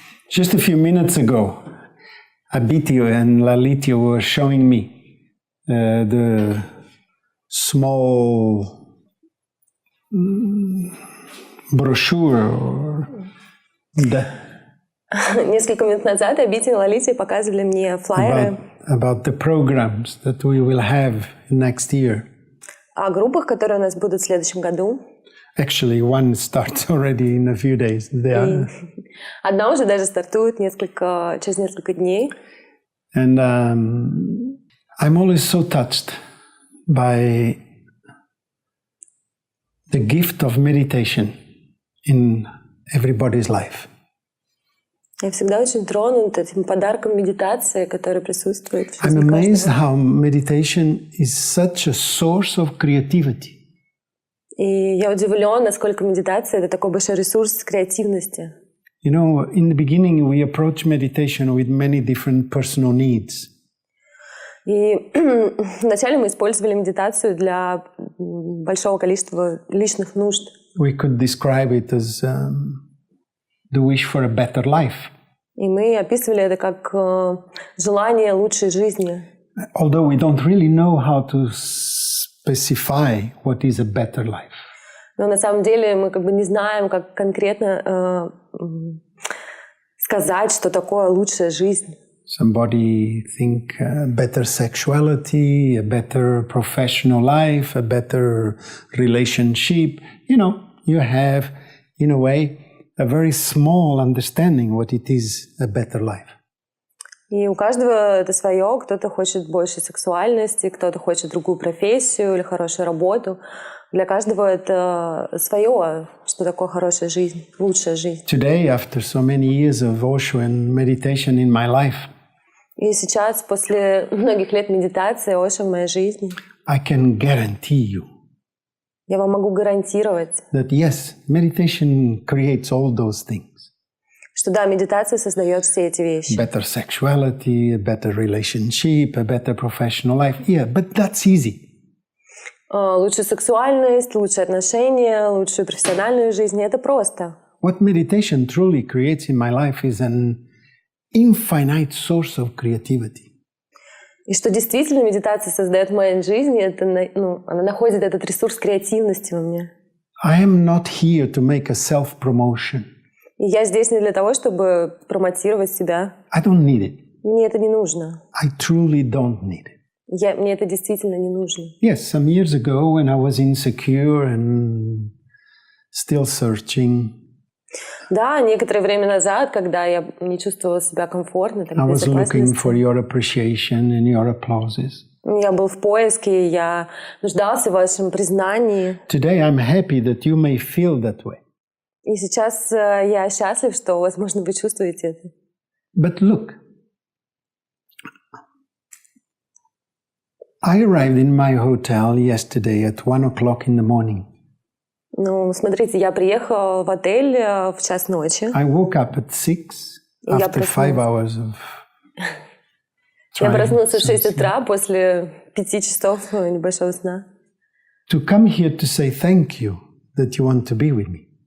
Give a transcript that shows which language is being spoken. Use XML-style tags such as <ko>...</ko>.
<en>Just a few minutes ago, Abitio and Lalitio were showing me the small brochure or</en> <ru>Несколько минут назад Абити и Лалити показывали мне флаеры</ru> <en>about the programs that we will have next year.</en> <ru>о группах, которые у нас будут в следующем году.</ru> <en>Actually, one starts already in a few days.</en> <ru>Одна уже даже стартует через несколько дней.</ru> <en>And I'm always so touched by the gift of meditation in everybody's life.</en> <ru>Я всегда очень тронут этим подарком медитации, который присутствует в жизни</ru> <en>I'm amazed</en> <ru>каждого.</ru> <en>how meditation is such a source of creativity.</en> <ru>И я удивлен, насколько медитация — это такой большой ресурс креативности.</ru> <en>You know, in the beginning we approach meditation with many different personal needs.</en> <ru>И вначале мы использовали медитацию для большого количества личных нужд.</ru> <en>We could describe it as the wish for a better life.</en> <ru>И мы описывали это как желание лучшей жизни.</ru> <en>Although we don't really know how to specify what is a better life.</en> <ru>Но на самом деле мы как бы не знаем, как конкретно сказать, что такое лучшая жизнь.</ru> <en>Somebody think better sexuality, a better professional life, a better relationship. You know, you have, in a way, a very small understanding what it is a better life.</en> <ru>И у каждого это свое. Кто-то хочет больше сексуальности, кто-то хочет другую профессию или хорошую работу. Для каждого это свое, что такое хорошая жизнь, лучшая жизнь.</ru> <en>Today, after so many years of Osho and meditation in my life,</en> <ru>И сейчас, после многих лет медитации, Ошо в моей жизни,</ru> <en>I can guarantee you</en> <ru>я вам могу гарантировать,</ru> <en>that yes, meditation creates all those things.</en> <ru>что да, медитация создает все эти вещи.</ru> <en>Better sexuality, a better relationship, a better professional life. Yeah, but that's easy.</en> <ru>Лучшую сексуальность, лучшие отношения, лучшую профессиональную жизнь — это просто.</ru> <en>What meditation truly creates in my life is an infinite source of creativity.</en> <ru>И что действительно медитация создает в моей жизни, это, она находит этот ресурс креативности во мне.</ru> <en>I am not here to make a self-promotion.</en> <ru>И я здесь не для того, чтобы промотировать себя.</ru> <en>I don't need it.</en> <ru>Мне это не нужно.</ru> <en>I truly don't need it.</en> <ru>Мне это действительно не нужно.</ru> <en>Yes, some years ago when I was insecure and still searching,</en> <ru>Да, некоторое время назад, когда я не чувствовала себя комфортно, так,</ru> <en>I</en> <ru>в</ru> <en>was looking</en> <ru>безопасности,</ru> <en>for your appreciation and your applauses.</en> <ru>я был в поиске, я нуждался в вашем признании.</ru> <en>Today I'm happy that you may feel that way.</en> <ru>И сейчас я счастлив, что, возможно, вы чувствуете это.</ru> <en>But look, I arrived in my hotel yesterday at 1 o'clock in the morning.</en> <ru>Ну, смотрите, я приехала в отель в час ночи.</ru> <en>I woke up at 6 after 5 hours of</en> <ru>Я</ru> <en>trying</en> <ru>проснулся в 6</ru> <en>something.</en> <ru>утра после 5 часов небольшого сна.</ru> <en>To come here to say thank you that you want to be with me.</en>